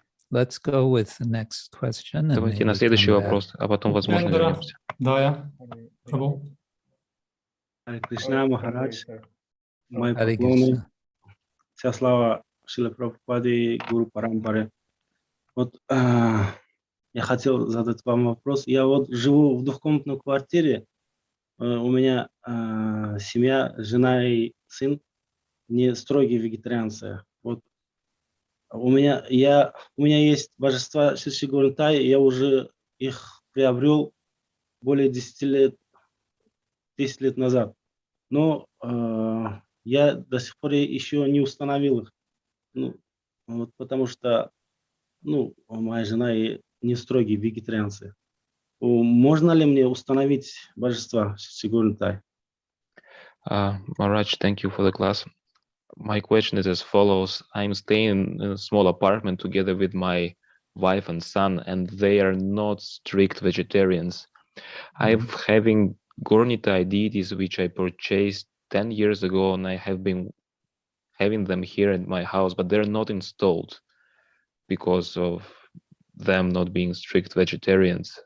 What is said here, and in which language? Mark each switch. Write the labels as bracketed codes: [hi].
[en] Let's go with the next question. [ru] Давайте на следующий вопрос, а потом, возможно, вернемся. Да, Прабhu. Харе Кришна, Махарадж, мои Харе поклоны, Кришна. вся слава Шриле Прабхупаде и Гуру Парампаре. Вот я хотел задать вам вопрос. Я вот живу в двухкомнатной квартире. У меня семья, жена и сын не строгие вегетарианцы. Вот у меня есть божества Шри Гурунтай, я уже их приобрел более 10 лет назад. Но я до сих пор еще не установил их. Ну, вот потому что моя жена и не строгие вегетарианцы. Можно ли мне установить божества Шри Гурунтай? [en] Maharaj, thank you for the class. My question is as follows. I'm staying in a small apartment together with my wife and son, and they are not strict vegetarians. I'm having Gornitai deities which I purchased 10 years ago, and I have been having them here in my house, but they're not installed because of them not being strict vegetarians.